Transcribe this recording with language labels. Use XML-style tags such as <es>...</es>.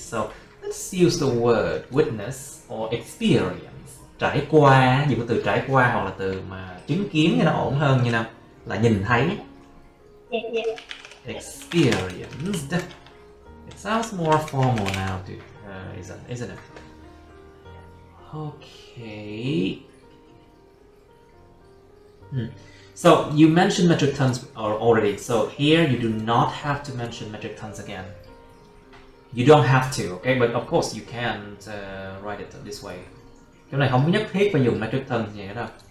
<en>So let's use the word witness or experience.</en> <vi>Trải qua, dùng cái từ trải qua hoặc là từ mà chứng kiến thì nó ổn hơn như nào? Là nhìn thấy. Experienced.</vi> <en>It sounds more formal now, isn't it? Okay. So you mentioned metric tons already. So here you do not have to mention metric tons again. You don't have to, okay? But of course you can't write it this way.</en> <vi>Chỗ này không nhất thiết phải dùng metric tons gì nữa đâu.</vi>